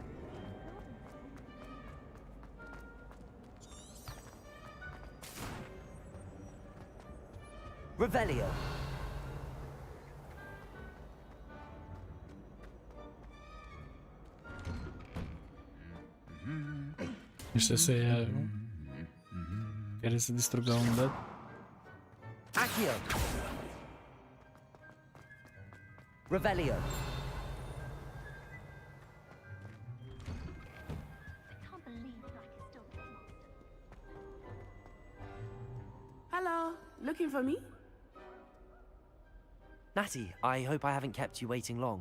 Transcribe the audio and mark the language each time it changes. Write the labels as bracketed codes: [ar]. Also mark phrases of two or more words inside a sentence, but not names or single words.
[ro] Revelio. Ăștia să ia... Care să distrugă un dat. Accio. Revelio. [en] Hello, looking for me? Natty, I hope I haven't kept you waiting long.